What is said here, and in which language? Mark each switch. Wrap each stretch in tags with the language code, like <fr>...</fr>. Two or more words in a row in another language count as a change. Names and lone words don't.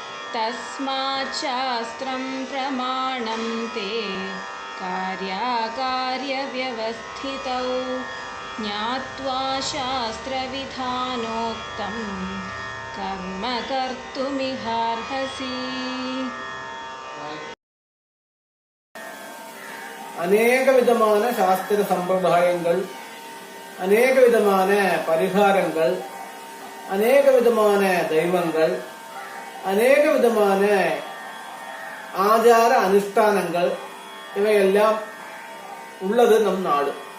<sa>तस्मात् शास्त्रं प्रमाणं ते कार्याकार्यव्यवस्थितौ ज्ञात्वा शास्त्रविधानोक्तं कर्म कर्तुमिहार्हसि.</sa> <ta>அநேக விதமான சாஸ்திர சம்பிரதாயங்கள், அநேக விதமான பரிகாரங்கள், அநேக விதமான தெய்வங்கள், அநேக விதமான ஆச்சார அனுஷ்டானங்கள் இவையெல்லாம் உள்ளது நம் நாடு.</ta>